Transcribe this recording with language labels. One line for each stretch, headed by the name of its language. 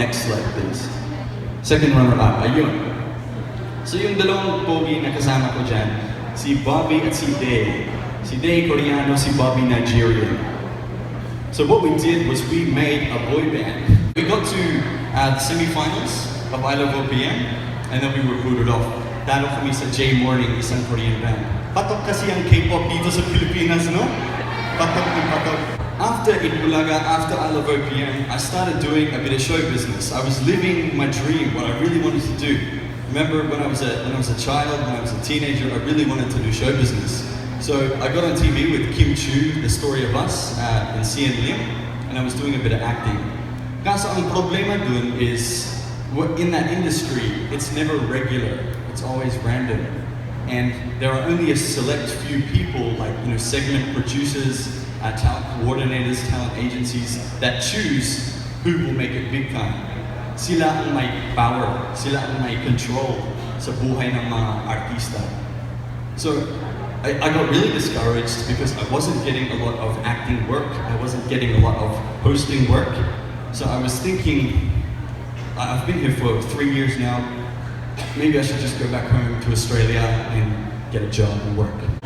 English: Next slide, please. Second runner-up.
Filipino: Ayun. So yung dalawang pogi na kasama ko dyan, si Bobby at si Day. Si Day Koreano, si Bobby Nigerian.
English: So what we did was we made a boy band. We got to the semi-finals of I Love OPM, and then we were booted off.
Filipino: Dalo kami sa J Morning, isang Korean band. Patok kasi ang K-pop dito sa Pilipinas, no? Patok ng patok.
English: After Itbulaga, after I Love OPM, I started doing a bit of show business. I was living my dream, what I really wanted to do. Remember when I was a child, when I was a teenager, I really wanted to do show business. So I got on TV with Kim Chu, The Story of Us, and Sian Lim, and I was doing a bit of acting.
Filipino: Kaso ang problema dun is,
English: in that industry, it's never regular. It's always random. And there are only a select few people, like segment producers, talent coordinators, talent agencies, that choose who will make it big time.
Filipino: Sila ang may power, sila ang may control sa buhay ng mga artista.
English: So I got really discouraged because I wasn't getting a lot of acting work, I wasn't getting a lot of hosting work. So I was thinking, I've been here for 3 years now, maybe I should just go back home to Australia and get a job and work.